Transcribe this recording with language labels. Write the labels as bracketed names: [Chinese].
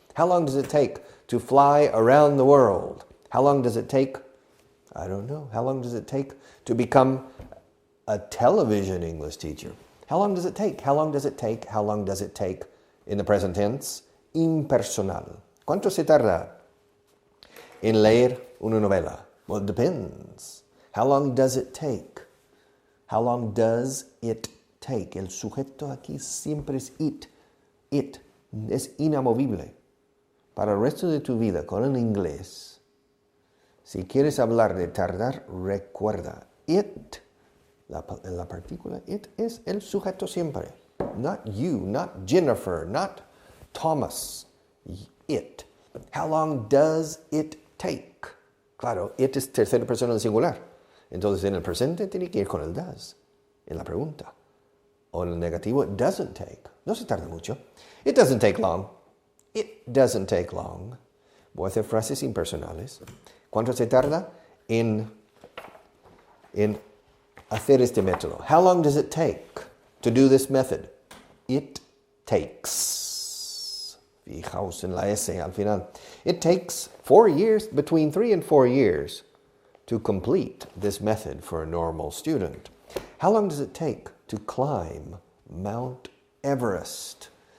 [English] How long does it take to fly around the world? How long does it take? I don't know. How long does it take to become a television English teacher? How long does it take? How long does it take? How long does it take? In the present tense, impersonal. [Spanish] ¿Cuánto se tarda en leer una novela? [English] Well, it depends. How long does it take? How long does it take? [Spanish] El sujeto aquí siempre es it. It es inamovible. Para el resto de tu vida con el inglés, si quieres hablar de tardar, recuerda, it, la partícula it es el sujeto siempre. [English] Not you, not Jennifer, not Thomas. It. How long does it take? [Spanish] Claro, it es tercera persona del singular. Entonces en el presente tiene que ir con el does, en la pregunta. O en el negativo, [English] it doesn't take. [Spanish] No se tarda mucho. [English] It doesn't take long. It doesn't take long. [Spanish] Voy a hacer frases impersonales. ¿Cuánto se tarda en hacer este método? [English] How long does it take to do this method? It takes. [Spanish] Fijaos en la S al final. [English] It takes 4 years, between 3 and 4 years, to complete this method for a normal student. How long does it take to climb Mount Everest?